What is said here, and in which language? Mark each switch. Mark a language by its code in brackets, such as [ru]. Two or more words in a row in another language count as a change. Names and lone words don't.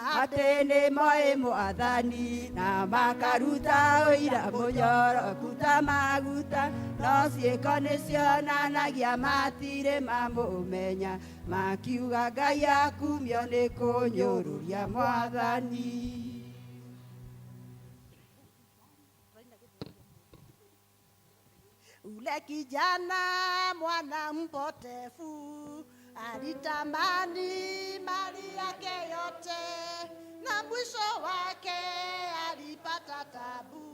[ki] atĩ nĩ moĩ Mwathani na makaruta ũira mũnyoroku ta maguta, no ciĩko nĩ cionanagia matirĩ mamũmenya, makiuga Ngai akumio nĩ kũnyũrũria Mwathani. [sw] Ule kijana mwana mpotefu alitamani mali yake yote, na na mwisho wake alipata tabu.